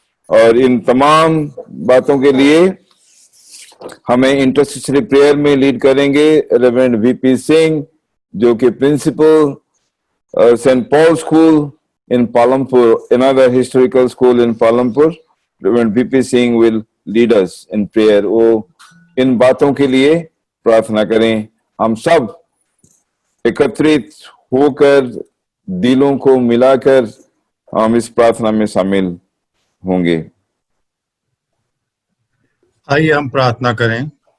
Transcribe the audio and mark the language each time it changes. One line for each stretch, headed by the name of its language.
Hindi: और इन तमाम बातों के लिए हमें इंटरसेसरी प्रेयर में लीड करेंगे रेवरेंड VP सिंह, जो कि principal Saint Paul school in Palampur,
English: another historical school in
Hindi: Palampur.
English: Reverend VP Singh will lead us in prayer।
Hindi: वो इन बातों के लिए प्रार्थना करें। हम सब एकत्रित होकर दिलों को मिलाकर हम इस प्रार्थना में शामिल होंगे। आइए हम प्रार्थना करें।